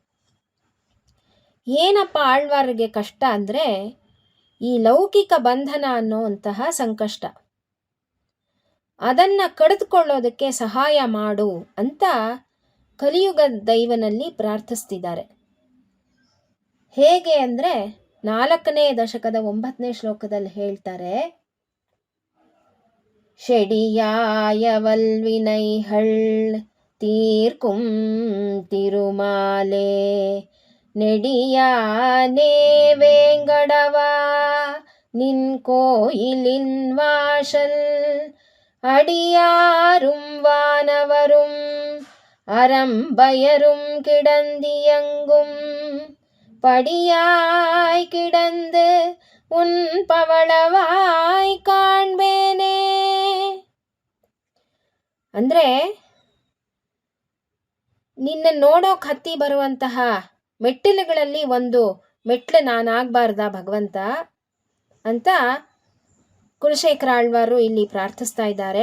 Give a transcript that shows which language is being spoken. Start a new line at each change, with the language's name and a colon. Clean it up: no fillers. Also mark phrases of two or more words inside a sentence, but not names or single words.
Kannada: ಏನಪ್ಪ ಆಳ್ವಾರ್ಗೆ ಕಷ್ಟ ಅಂದರೆ ಈ ಲೌಕಿಕ ಬಂಧನ ಅನ್ನೋಂತಹ ಸಂಕಷ್ಟ. ಅದನ್ನ ಕಡಿದುಕೊಳ್ಳೋದಕ್ಕೆ ಸಹಾಯ ಮಾಡು ಅಂತ ಕಲಿಯುಗ ದೈವನಲ್ಲಿ ಪ್ರಾರ್ಥಿಸ್ತಿದ್ದಾರೆ. ಹೇಗೆ ಅಂದರೆ 4ನೇ ದಶಕದ 9ನೇ ಶ್ಲೋಕದಲ್ಲಿ ಹೇಳ್ತಾರೆ,
Tamil: ஷெடியாயவல்வினைகள் தீர்க்கும் திருமாலே நெடியானே வேங்கடவா நின் கோயிலின் வாசல் அடியாரும் வானவரும் அறம்பயரும் கிடந்தியங்கும் படியாய் கிடந்து உன் பவளவாய் காண்பேனே.
Kannada: ಅಂದ್ರೆ ನಿನ್ನ ನೋಡೋಕ್ ಹತ್ತಿ ಬರುವಂತಹ ಮೆಟ್ಟಿಲುಗಳಲ್ಲಿ ಒಂದು ಮೆಟ್ಲು ನಾನಾಗಬಾರ್ದ ಭಗವಂತ ಅಂತ ಕುಲಶೇಖರ ಆಳ್ವಾರು ಇಲ್ಲಿ ಪ್ರಾರ್ಥಿಸ್ತಾ ಇದ್ದಾರೆ.